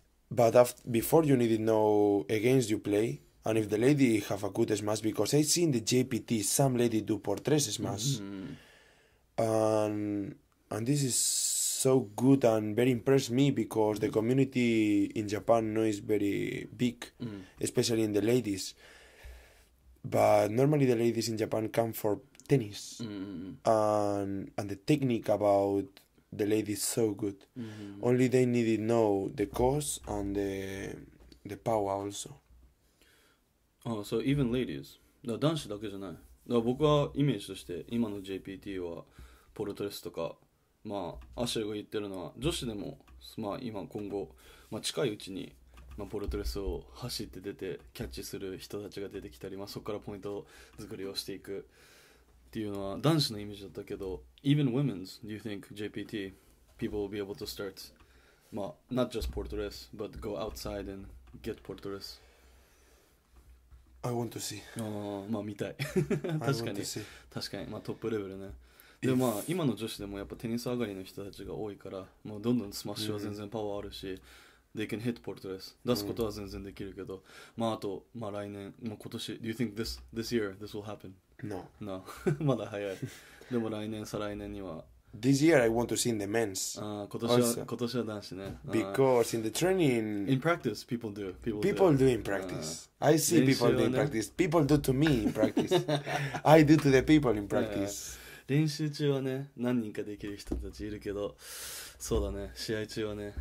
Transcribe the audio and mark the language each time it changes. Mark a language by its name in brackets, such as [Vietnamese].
[English] But before you need to know against you play, and if the lady have a good smash, because I see in the JPT some lady do portraits smash, and this is so good and very impressed me because the community in Japan is very big, especially in the ladies. But normally the ladies in Japan come for tennis, and the technique about the ladies is so good. Only they need to know the cause and the power also. So even ladies [Japanese] だから男子だけじゃないだから僕はイメージとして今の JPT はポルトレスとかまあアシェルが言ってるのは女子でもまあ今後、まあ、近いうちに、まあ、ポルトレスを走って出てキャッチする人たちが出てきたり、まあ、そこからポイント作りをしていくっていうのは男子のイメージだったけど [English] Even women's, do you think JPT people will be able to start [Japanese] まあ [English] not just [Japanese] ポルトレス [English] but go outside and get [Japanese] ポルトレス [English] I want to see. [Japanese] まあ見たい確かにまあトップレベルねでもまあ今の女子でもやっぱテニス上がりの人たちが多いからもうどんどんスマッシュは全然パワーあるし、 [English] They can hit [Japanese] ポルトレス出すことは全然できるけど、まああとまあ来年もう今年 [English] Do you think this year this will happen? No [Japanese] まだ早いでも来年再来年には [English] This year I want to see in the men's. [Japanese] 今年は男子ね [English] Because in the training in practice people do in practice. I see people do in practice. People do to me in practice. I do to the people in practice. [Japanese] 練習中はね何人かできる人たちいるけどそうだね試合中はね